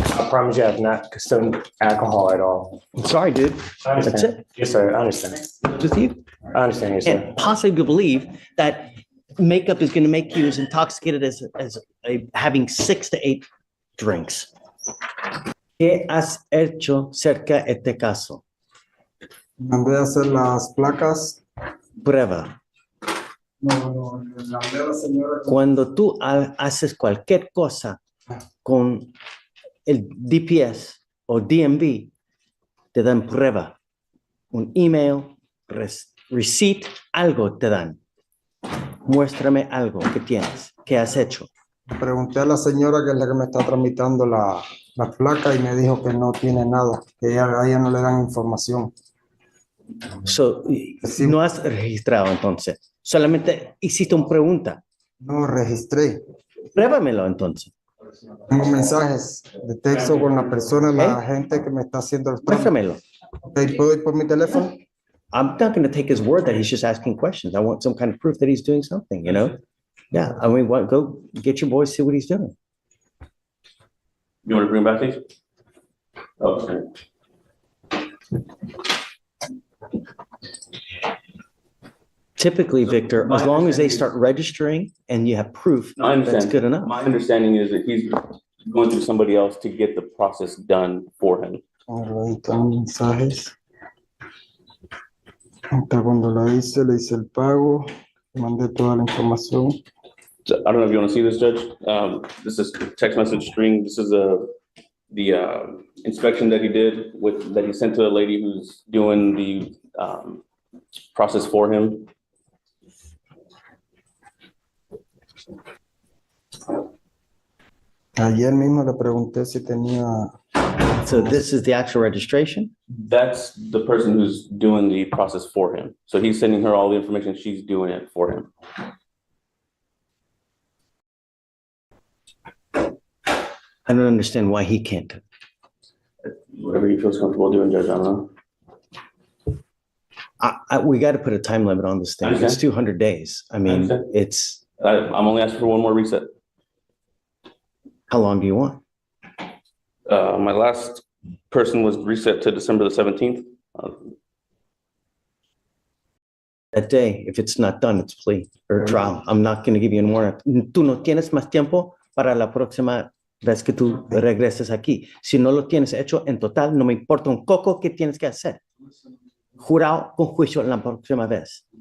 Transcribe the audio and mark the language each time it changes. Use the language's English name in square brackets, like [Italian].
[English] I promise you I have not consumed alcohol at all. I'm sorry, dude. I That's understand. it. Yes, sir. I understand. Just you. I understand, yes, sir. And possibly believe that makeup is going to make you as intoxicated as having 6 to 8 drinks. [Spanish] ¿Qué has hecho cerca de este caso? Mandé a hacer las placas. Prueba. No, mandé a la señora. Cuando tú haces cualquier cosa con el DPS o DMV, te dan prueba. Un email, receipt, algo te dan. Muéstrame algo que tienes, que has hecho. Pregunté a la señora que es la que me está tramitando la placa y me dijo que no tiene nada, que a ella no le dan información. [English] So, [Spanish] Sí. no has registrado entonces. Solamente hiciste una pregunta. No registré. Pruébamelo entonces. Tengo mensajes de texto con la persona, la gente que me está haciendo los trámites. Muéstramelo. Ok, ¿puedo ir por mi teléfono? [English] I'm not going to take his word that he's just asking questions. I want some kind of proof that he's doing something, you know? Yeah, I mean, go get your boys, see what he's doing. You want to bring him back, please? Okay. Typically, Victor, as long as they start registering and you have proof, No, I understand. that's good enough. My understanding is that he's going through somebody else to get the process done for him. [Spanish] Ahí están los mensajes. Hasta cuando le hice el pago, mandé toda la información. [English] So I don't know if you want to see this, Judge. This is text message string. This is the inspection that he did that he sent to the lady who's doing the process for him. [Spanish] Ayer mismo le pregunté si tenía. [English] So this is the actual registration? That's the person who's doing the process for him. So he's sending her all the information. She's doing it for him. I don't understand why he can't. Whatever he feels comfortable doing, Judge, I don't know. We got to put a time limit on this thing. It's Understand. 200 days. I mean, Understand. it's, I'm only asking for one more reset. how long do you want? My last person was reset to December the 17th. That day, if it's not done, it's plea or trial. I'm not going to give you any more. [Spanish] Tú no tienes más tiempo para la próxima vez que tú regreses aquí. Si no lo tienes hecho en total, no me importa un coco que tienes que hacer. Jurado con juicio la próxima vez.